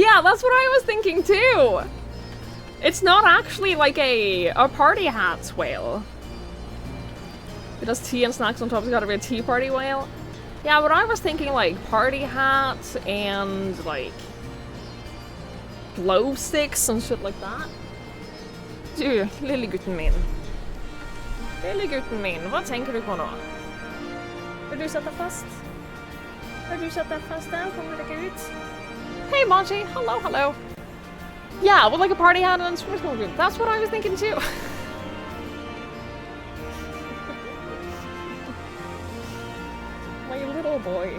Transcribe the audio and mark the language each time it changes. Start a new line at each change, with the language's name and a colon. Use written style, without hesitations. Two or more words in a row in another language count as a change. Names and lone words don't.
English: Yeah, that's what I was thinking too. It's not actually like a party hats whale. It does tea and snacks on top. It's gotta be a tea party whale. Yeah, but I was thinking like party hats and like glow sticks and shit like that.
Norwegian: Du, lille gutten min. Lille gutten min, hva tenker du på nå? Vil du sette fast? Har du satt deg fast der? Kommer dere ut?
English: Hey, Monty! Hello, hello! Yeah, with like a party hat and a swim group. That's what I was thinking too. My little boy.